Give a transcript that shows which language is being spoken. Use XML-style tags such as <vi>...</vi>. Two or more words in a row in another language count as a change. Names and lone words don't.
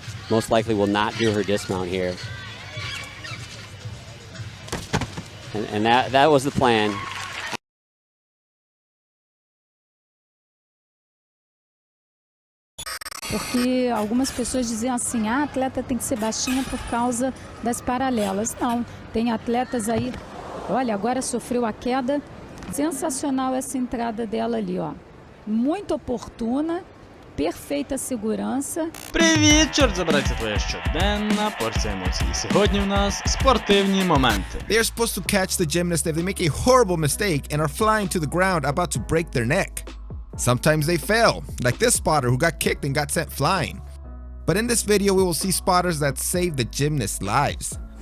<en>most likely will not do her dismount here. And that was the plan.</en> <pt>Porque algumas pessoas diziam assim, a atleta tem que ser baixinha por causa das paralelas. Não, tem atletas aí, olha, agora sofreu a queda, sensacional essa entrada dela ali, ó. Muito oportuna, perfeita segurança.</pt> <uk>Привіт, Чорт Забирай, це твоя щоденна порція емоцій. І сьогодні в нас спортивні моменти.</uk> <en>They are supposed to catch the gymnast if they make a horrible mistake and are flying to the ground about to break their neck. Sometimes they fail, like this spotter who got kicked and got sent flying. But in this video, we will see spotters that save the gymnast's lives.</en>